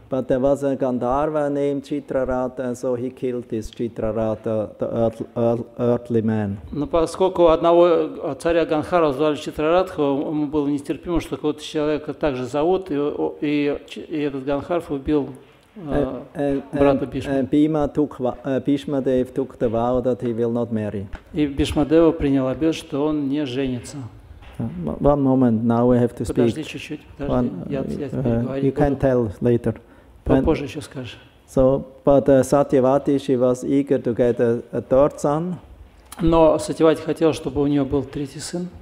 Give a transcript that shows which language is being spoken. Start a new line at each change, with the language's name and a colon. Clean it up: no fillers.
English: But there was a Gandharva named Chitraratha, so he killed this Chitraratha, the earthly man.
Russian: Но поскольку одного царя Ганхара звали Читраратха, ему было нестерпимо, что какого-то человека также зовут, и этот Ганхарф убил брата Бишмы.
English: Bhishmadev took the vow that he will not marry.
Russian: И Бишмадева принял обет, что он не женится.
English: One moment, now we have to speak.
Russian: Подожди чуть-чуть, подожди, я теперь говорить
English: You can tell later.
Russian: Попозже еще скажешь.
English: So, but Satyavati, she was eager to get a third son.
Russian: Но Сатьявати хотела, чтобы у нее был третий сын.